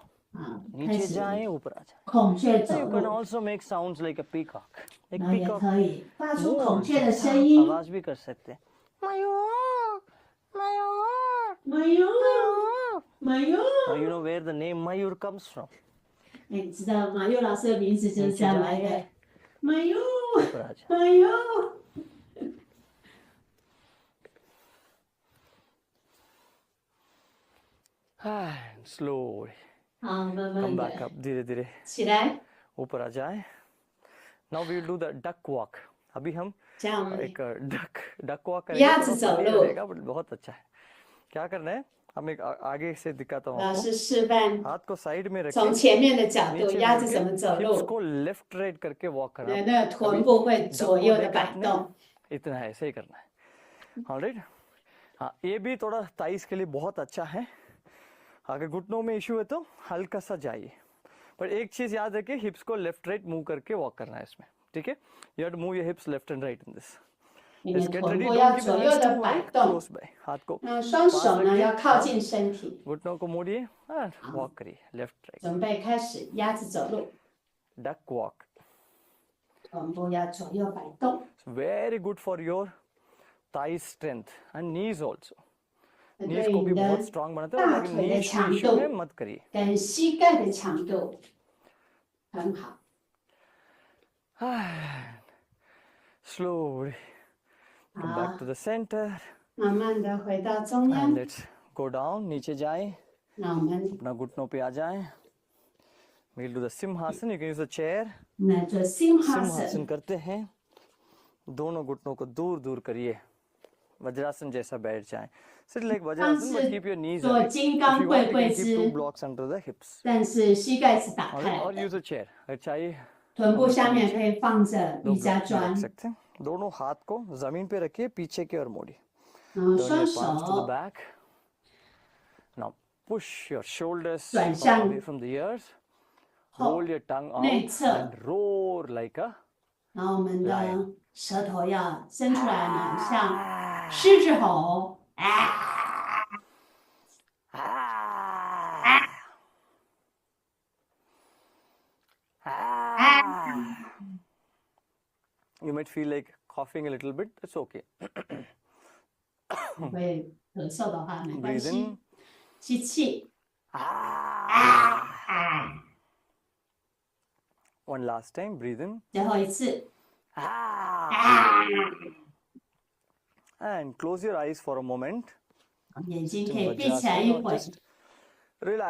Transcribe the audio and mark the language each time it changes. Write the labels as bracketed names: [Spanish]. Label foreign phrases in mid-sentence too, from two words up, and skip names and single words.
[Chinese] 啊，开 [Hindi] नीचे [Chinese] 始 [Hindi] जाएं, ऊपर आ जाएं। [Chinese] 孔雀 [English] So [Chinese] 走 [English] you can [Chinese] 路， [English] also make sounds like a peacock. [Hindi] एक [Chinese] 然后也 [Hindi] peacock [Chinese] 可以发出 [Hindi] मोर [Chinese] 孔雀的 [Hindi] जैसा [Chinese] 声音。 [Hindi] आवाज भी कर सकते हैं। मयूर, मयूर, [Chinese] 马优，马优， [English] Now you know where the name Mayur comes from. [Chinese] 哎，你知道马优老师的名字就是这样来的。马优， [Hindi] ऊपर आ जाएं। [Chinese] 马优， [English] And slowly [Chinese] 好，慢 [English] come [Chinese] 慢 [English] back [Chinese] 的 [English] up, [Hindi] धीरे धीरे [Chinese] 起来， [Hindi] ऊपर आ जाए। [English] Now we will do the duck walk. [Hindi] अभी हम [Chinese] 这样我们 [Hindi] एक डक वॉक करेंगे, या थोड़ा [Chinese] चलो। [Hindi] funny लगेगा, but बहुत अच्छा है। क्या करना है, हम एक आगे से दिखाता हूँ [Chinese] 老 [Hindi] आपको, [Chinese] 师示范 [Hindi] हाथ को साइड में [Chinese] 从 [Hindi] रखें, [Chinese] 前面的角度 [Hindi] नीचे [Chinese] 鸭 [Hindi] मुड़ [Chinese] 子 [Hindi] के [Chinese] 怎么走 [Hindi] hips [Chinese] 路， [Hindi] को [English] left right [Hindi] करके वॉक करना। [Chinese] 那个臀部会左右的摆动。 [Hindi] इतना ऐसे ही करना है, ऑलराइट। हाँ, ये भी थोड़ा थाइस के लिए बहुत अच्छा है। अगर घुटनों में इश्यू है तो हल्का सा जाइए, पर एक चीज याद रखिए, हिप्स को [English] left right move [Hindi] करके वॉक करना है इसमें, ठीक है? [English] You have to move your hips left and right in this. [Chinese] 你的 [English] Let's get [Chinese] 臀 [English] ready. [Chinese] 部 [English] Don't [Chinese] 要 [English] keep [Chinese] 左 [English] your [Chinese] 右 [English] hands [Chinese] 的 [English] too [Chinese] 摆 [English] wide. [Chinese] 动， [English] Close by. [Hindi] हाथ को [Chinese] 双 [Hindi] पास [Chinese] 手呢 [Hindi] रखिए. [Chinese] 要靠 [Hindi] हाँ, [Chinese] 近身体， [Hindi] घुटनों को मोड़िए [English] and walk [Hindi] करिए [English] left right. [Chinese] 准备开始鸭子走路， [English] Duck walk. [Chinese] 臀部要左右摆动。 [English] It's very good for your thigh strength and knees also. [Chinese] 对 [Hindi] knees को [Chinese] 你 [Hindi] भी [Chinese] 的 [Hindi] बहुत strong बनाते हैं, और [Chinese] 大 [Hindi] लेकिन [Chinese] 腿的 [Hindi] knee [Chinese] 强 [Hindi] issue में [Chinese] 度 [Hindi] मत करिए. [Chinese] 跟膝盖的强度很好。 [English] Slowly come [Chinese] 好 [English] back to，the center [Chinese] 慢慢的回到中 [English] and [Chinese] 央。 [English] let's go down. [Hindi] नीचे जाएं, [Chinese] 那我们 [Hindi] अपना घुटनों पे आ जाएं. [English] We'll do the simhasan. You can use the chair. [Chinese] 来做 simhasan， [Hindi] सिंहासन करते हैं. दोनों घुटनों को दूर दूर करिए, वज्रासन जैसा बैठ जाएं. [English] Sit like [Chinese] 当 [English] vajrasan, but [Chinese] 是 [English] keep your knees [Chinese] 做 [English] away. [Chinese] 金 [English] If [Chinese] 刚 [English] you [Chinese] 跪 [English] want, you [Chinese] 跪 [English] can keep 2 [Chinese] 姿， [English] blocks under the hips. [Chinese] 但是膝盖是打 [English] Alright, [Chinese] 开 [English] or [Chinese] 来 [English] use [Chinese] 的， [English] a chair. [Hindi] अगर चाहिए [Chinese] 臀部下面可以放着 [Hindi] दो [Chinese] 瑜伽 [Hindi] ब्लॉक में [Chinese] 砖 [Hindi] रख，सकते हैं. दोनों हाथ को जमीन पे रखिए, पीछे की ओर मोड़िए. [Chinese] 然后 [English] Turn [Chinese] 双 [English] your palms to the [Chinese] 手 [English] back. Now push your shoulders [Chinese] 转向 [English] away from the ears. [Chinese] 后 [English] Roll your tongue [Chinese] 内 [English] out [Chinese] 侧， [English] and roar like a [Chinese] 然后我们的 [English] lion. [Chinese] 舌头要伸出来呢，像狮子吼。 [English] You might feel like coughing a little bit. That's okay. [Chinese] 会咳嗽的话没关 [English] Breathe [Chinese] 系 [English] in.， [Chinese] 吸气， [English] One last time. Breathe in. [Chinese] 最后一次， [English] And close your eyes for a moment. [Chinese] 眼睛 [English] Just [Chinese] 可 [English] in [Chinese] 以闭起来 [English] Vajrasan [Chinese] 一 [English] or [Chinese] 会， [English] just relax